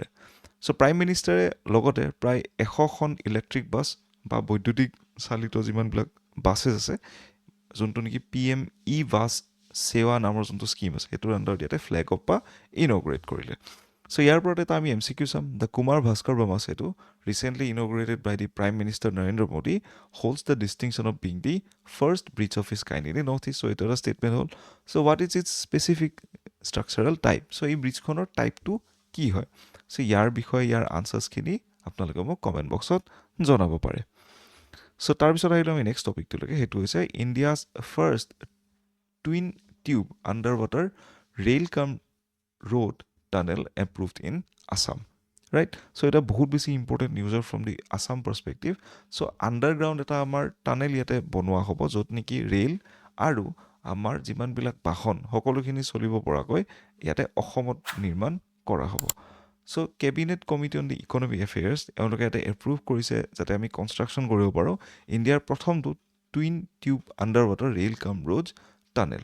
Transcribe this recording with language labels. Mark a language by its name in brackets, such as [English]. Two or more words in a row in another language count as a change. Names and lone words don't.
[Assamese] চ' প্ৰাইম মিনিষ্টাৰে লগতে প্ৰায় 100খন [English] electric bus [Assamese] বা বৈদ্যুতিক চালিত যিমানবিলাক বাছেছ আছে, যোনটো নেকি [English] PM e bus [Assamese] সেৱা নামৰ যোনটো স্কিম আছে, সেইটোৰ আণ্ডাৰত ইয়াতে [English] flag off [Assamese] বা ইনগ্ৰেট কৰিলে। So ইয়াৰ ওপৰত এটা আমি MCQ চাম. [English] The Kumar Bhaskar Brahma Setu, recently inaugurated by the Prime Minister Narendra Modi, holds the distinction of being the first bridge of his kind in the Northeast. [Assamese] So এটা statement হ'ল. [English] So what is its specific structural type? [Assamese] So এই ব্ৰিজখনৰ টাইপটো কি হয়? So ইয়াৰ বিষয়ে ইয়াৰ আনচাৰ্ছখিনি আপোনালোকে মোক কমেণ্ট বক্সত জনাব পাৰে. So তাৰপিছত আহিলোঁ আমি নেক্সট টপিকটোলৈকে. সেইটো হৈছে [English] India's first twin tube under water rail cum road tunnel approved in Assam, right? [Assamese] So এটা বহুত বেছি ইম্পৰ্টেণ্ট নিউজৰ [English] from the Assam perspective. [Assamese] চ' আণ্ডাৰগ্ৰাউণ্ড এটা আমাৰ টানেল ইয়াতে বনোৱা হ'ব, য'ত নেকি ৰেল আৰু আমাৰ যিমানবিলাক বাহন সকলোখিনি চলিব পৰাকৈ ইয়াতে অসমত নিৰ্মাণ কৰা হ'ব. চ' কেবিনেট কমিটি অন দি ইকনমিক এফেয়াৰ্ছ এওঁলোকে ইয়াতে এপ্ৰুভ কৰিছে যাতে আমি কনষ্ট্ৰাকশ্যন কৰিব পাৰোঁ ইণ্ডিয়াৰ প্ৰথমটো [English] twin tube under water rail cum road tunnel.